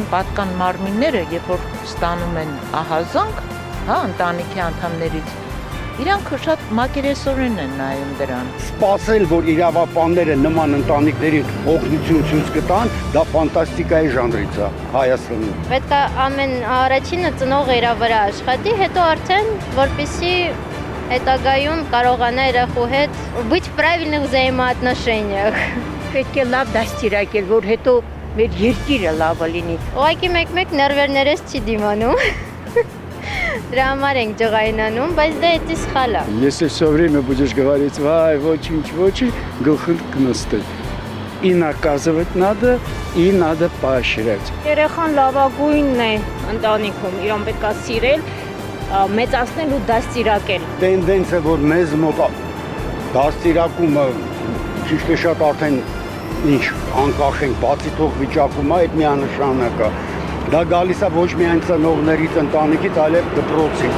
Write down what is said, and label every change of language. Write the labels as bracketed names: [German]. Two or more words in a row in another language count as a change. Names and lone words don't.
[Armenian] Պատկան մարմինները, երբ որ ստանում են ահազանգ, հա, ընտանիքի անդամներից, իրանք շատ մակերեսորեն են նայում դրան։ Սպասել, որ իրավապանները նման ընտանիքներին օգնություն ցույց կտան, դա ֆանտաստիկայի ժանրից է Հայաստանում։ Պետք է ամեն առաջինը ծնողը իր վրա աշխատի, հետո արդեն որպեսզի հետագայում կարողանա երախու հետ [Russian] быть в правильных взаимоотношениях։ [Armenian] Պետք է լավ դաստիարակել, որ հետո մեր երկիրը լավը լինի։ Ուղղակի մեկ-մեկ նерվերներս չի դիմանում։ Դրա համար ենք ջղայնանում, բայց դա էդի սխալ է։ [Russian] Если все время будешь говорить, вай, очень, [Armenian] գլխին կնստել։ [Russian] И наказывать надо, и надо поощрять։ [Armenian] Երեխան լավագույնն է ընտանիքում, իրան պետք է սիրել, մեծացնել ու դաստիարակել։ Տենդենսը, որ մեզ մոտ դաստիարակումը ճիշտ է շատ արդեն ինչ անկախ ենք, բացի թող վիճակում է, այդ միանշանակ է։ Դա գալիս է ոչ միայն ծնողներից, ընտանիքից, այլև դպրոցից։